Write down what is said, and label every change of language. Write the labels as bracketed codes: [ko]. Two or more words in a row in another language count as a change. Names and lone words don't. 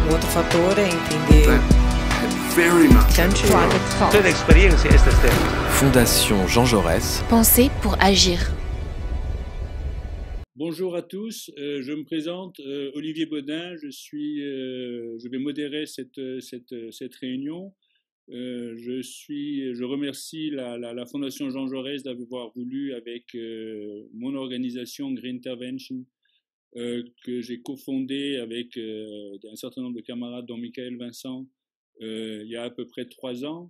[it] fattore in quindi Tutte le esperienze queste stesse. [fr] Fondation Jean Jaurès. Penser pour agir. Bonjour à tous, je me présente, Olivier Baudin, je vais modérer cette réunion. Je remercie la Fondation Jean Jaurès d'avoir voulu, avec mon organisation Green Intervention, que j'ai cofondée avec un certain nombre de camarades, dont Michael Vincent, il y a à peu près 3 ans.